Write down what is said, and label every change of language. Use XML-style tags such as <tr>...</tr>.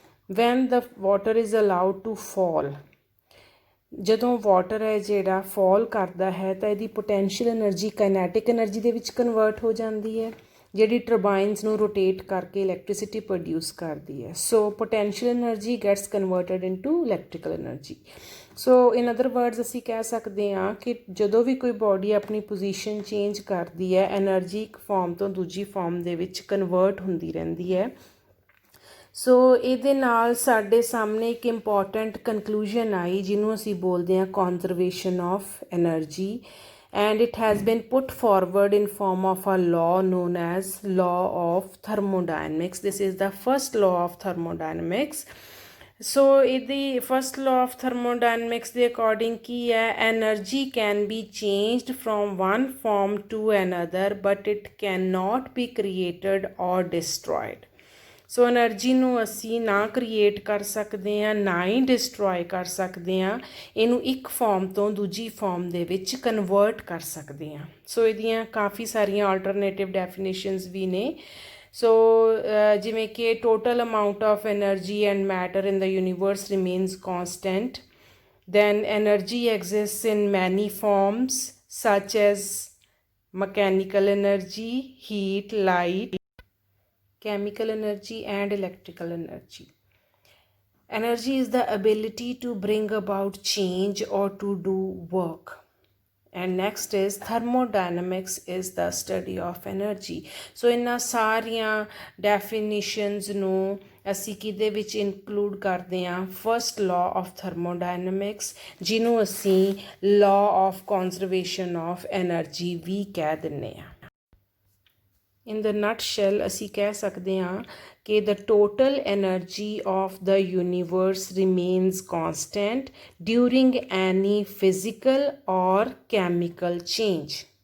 <en>when the water is allowed to fall,</en> <pa>ਜਦੋਂ water ਹੈ ਜਿਹੜਾ ਫਾਲ ਕਰਦਾ ਹੈ ਤਾਂ ਇਹਦੀ ਪੋਟੈਂਸ਼ੀਅਲ ਐਨਰਜੀ ਕਾਈਨੈਟਿਕ ਐਨਰਜੀ ਦੇ ਵਿੱਚ ਕਨਵਰਟ ਹੋ ਜਾਂਦੀ ਹੈ, ਜਿਹੜੀ ਟਰਬਾਈਨਸ ਨੂੰ ਰੋਟੇਟ ਕਰਕੇ ਇਲੈਕਟ੍ਰੀਸਿਟੀ ਪ੍ਰੋਡਿਊਸ ਕਰਦੀ ਹੈ।</pa> <en>So potential energy gets converted into electrical energy. So in other words</en> <pa>ਅਸੀਂ ਕਹਿ ਸਕਦੇ ਹਾਂ ਕਿ ਜਦੋਂ ਵੀ ਕੋਈ ਬਾਡੀ ਆਪਣੀ ਪੋਜੀਸ਼ਨ ਚੇਂਜ ਕਰਦੀ ਹੈ, ਐਨਰਜੀ ਇੱਕ ਫਾਰਮ ਤੋਂ ਦੂਜੀ ਫਾਰਮ ਦੇ ਵਿੱਚ ਕਨਵਰਟ ਹੁੰਦੀ ਰਹਿੰਦੀ ਹੈ। ਸੋ ਇਹਦੇ ਨਾਲ ਸਾਡੇ ਸਾਹਮਣੇ ਇੱਕ ਇੰਪੋਰਟੈਂਟ ਕਨਕਲੂਜਨ ਆਈ ਜਿਹਨੂੰ ਅਸੀਂ ਬੋਲਦੇ ਹਾਂ</pa> <en>Conservation of energy, and it has been put forward in form of a law known as law of thermodynamics. This is the first law of thermodynamics. So the first law of thermodynamics the according ki hai, energy can be changed from one form to another but it cannot be created or destroyed.</en> <pa>So energy ਨੂੰ ਅਸੀਂ ਨਾ create ਕਰ ਸਕਦੇ ਹਾਂ ਨਾ ਹੀ destroy ਕਰ ਸਕਦੇ ਹਾਂ, ਇਹਨੂੰ ਇੱਕ ਫਾਰਮ ਤੋਂ ਦੂਜੀ ਫਾਰਮ ਦੇ ਵਿੱਚ ਕਨਵਰਟ ਕਰ ਸਕਦੇ ਹਾਂ। ਸੋ ਇਹਦੀਆਂ ਕਾਫੀ ਸਾਰੀਆਂ ਆਲਟਰਨੇਟਿਵ ਡੈਫੀਨੇਸ਼ਨਸ ਵੀ ਨੇ।</pa> <en>So ਜਿਵੇਂ ਕਿ total amount of energy and matter in the universe remains constant, then energy exists in many forms such as mechanical energy, heat, light, chemical energy and electrical energy. Energy is the ability to bring about change or to do work. And next is thermodynamics is the study of energy.</en> <pa>So ਇਹਨਾਂ ਸਾਰੀਆਂ definitions ਨੂੰ ਅਸੀਂ ਕਿਹਦੇ ਵਿੱਚ include ਕਰਦੇ ਹਾਂ,</pa> <en>first law of thermodynamics,</en> <pa>ਜਿਹਨੂੰ ਅਸੀਂ</pa> <en>law of conservation of energy</en> <pa>ਵੀ ਕਹਿ ਦਿੰਦੇ ਹਾਂ।</pa> <en>In the nutshell</en> <pa>ਅਸੀਂ ਕਹਿ ਸਕਦੇ ਹਾਂ ਕਿ</pa> <en>the total energy of the universe remains constant during any physical or chemical change.</en>